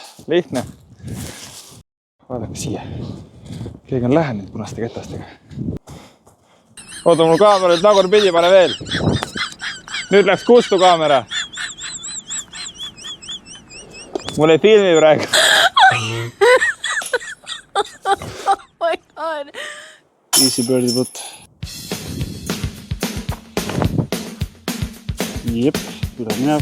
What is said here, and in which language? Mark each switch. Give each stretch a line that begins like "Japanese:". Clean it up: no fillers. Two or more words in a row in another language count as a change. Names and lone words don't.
Estonian: Lihtne. Vaadake siia. Keegi on lähenenud punaste ketastega. Oota, mul kaamera nüüd tagurpidi, pane veel. Nüüd läks kustu kaamera. Mul ei filmi praegu.
English: Oh my god. Easy birdie putt.
Estonian: Jep, tuleb mineb.